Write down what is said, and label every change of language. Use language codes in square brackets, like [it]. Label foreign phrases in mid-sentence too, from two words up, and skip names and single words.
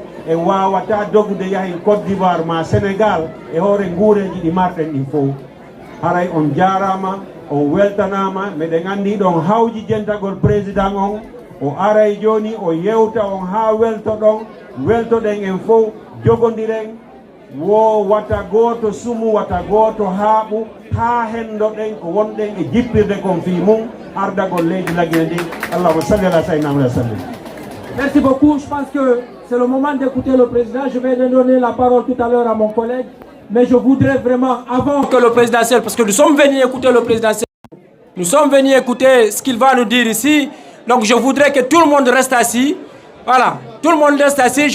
[ff] e wawata dogude yahin Côte d'Ivoire ma Sénégal e hoore nguureji ɗi marɗen ɗin fof haray on jarama on weltanama meɗen andi ɗon hawji jentagol président on o aray joni o yewta on ha weltoɗon weltoɗen en fof jogodiren wo wata goto sumu wata goto haaɓu ha hendoɗen ko wonɗen e jippirde kon fi mum ardagol leydi lagine ndin [ar] اللهم صل على سيدنا محمد وسلم. [fr] Merci beaucoup. Je pense que c'est le moment d'écouter le président. Je vais donner la parole tout à l'heure à mon collègue. Mais je voudrais vraiment, avant que le présidentiel, parce que nous sommes venus écouter le présidentiel, nous sommes venus écouter ce qu'il va nous dire ici. Donc je voudrais que tout le monde reste assis. Voilà, tout le monde reste assis.